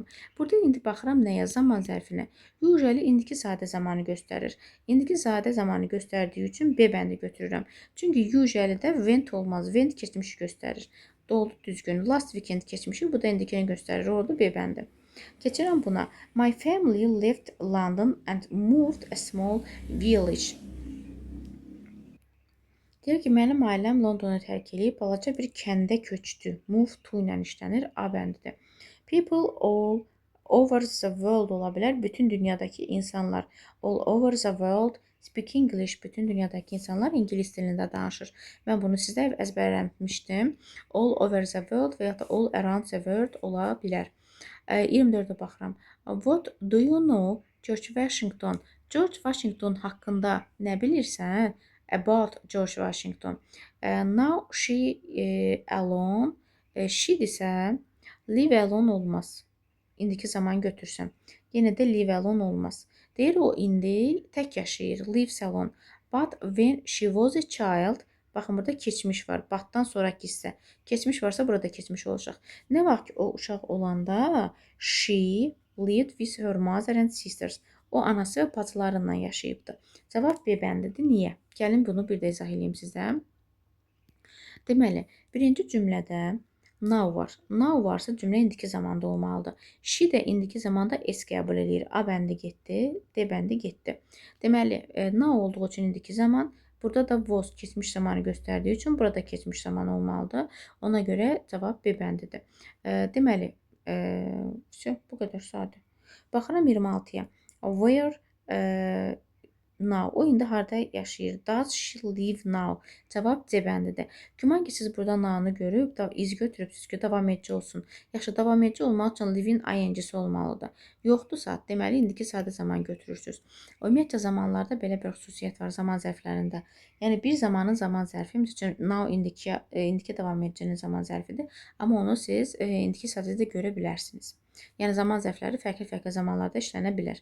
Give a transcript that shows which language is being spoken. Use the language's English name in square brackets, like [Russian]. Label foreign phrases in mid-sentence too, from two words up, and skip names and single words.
[Azerbaijani] Burada indi baxıram nəyə? Zaman zərfinə. Usually indiki sadə zamanı göstərir. İndiki sadə zamanı göstərdiyi üçün B bəndi götürürəm. Çünki usually-də went olmaz. Went keçmişi göstərir. Doğru düzgün. [English] Last weekend [Azerbaijani] keçmişi, bu da indikini göstərir. Orada B bəndi. Keçirəm buna. [English] My family left London and moved a small village. [Azerbaijani] Deyir ki, mənim ailəm Londonu tərk edib balaca bir kəndə köçdü. [English] Move to [Azerbaijani] ilə işlənir. A bəndidir. [English] People all over the world [Azerbaijani] ola bilər. Bütün dünyadakı insanlar. [English] All over the world speak English. [Azerbaijani] Bütün dünyadakı insanlar ingilis dilində danışır. Mən bunu sizə əzbərləmişdim. [English] All over the world [Azerbaijani] və ya da [English] all around the world [Azerbaijani] ola bilər. 24-ə baxıram. [English] What do you know George Washington? [Azerbaijani] George Washington haqqında nə bilirsən? [English] About George Washington. Now she alone. [Azerbaijani] She-dirsə [English] live alone [Azerbaijani] olmaz. İndiki zaman götürsəm. Yenə də [English] live alone [Azerbaijani] olmaz. Deyir o indi tək yaşayır. [English] Lives alone. But when she was a child. [Azerbaijani] Baxın, burada keçmiş var. Batdan sonraki hissə. Keçmiş varsa burada keçmiş olacaq. Nə vaxt ki o uşaq olanda [English] she lived with her mother and sisters. [Azerbaijani] O anası və bacılarınla yaşayıbdı. Cavab B bəndidir. Niyə? Gəlin bunu bir də izah edeyim sizə. Deməli, birinci cümlədə now var. Now varsa cümlə indiki zamanda olmalıdır. She də indiki zamanda S qəbul edir. A bəndi getdi, D bəndi getdi. Deməli, now olduğu üçün indiki zaman, Burada da was keçmiş zamanı göstərdiyi üçün burada keçmiş zaman olmalıdır. Ona görə cavab B bəndidir. Deməli, bu qədər sadə. Baxıram 26-ya. [English] Where now. [Azerbaijani] O indi harda yaşayır? [English] Does she live now? [Azerbaijani] Cavab C bəndidir. Güman ki, siz burada now-nu görüb, iz götürübsünüz ki, davam edici olsun. Yaxşı, davam edici olmaq üçün live-in ing-si olmalıdır. Yoxdursa, deməli, indiki sadə zaman götürürsünüz. Ümumiyyətcə, zamanlarda belə bir xüsusiyyət var, zaman zərflərində. Yəni, bir zamanın zaman zərfi, misal üçün, now indiki davam edicinin zaman zərfidir. Amma onu siz indiki sadədə görə bilərsiniz. Yəni, zaman zərfləri fərqli-fərqli zamanlarda işlənə bilər.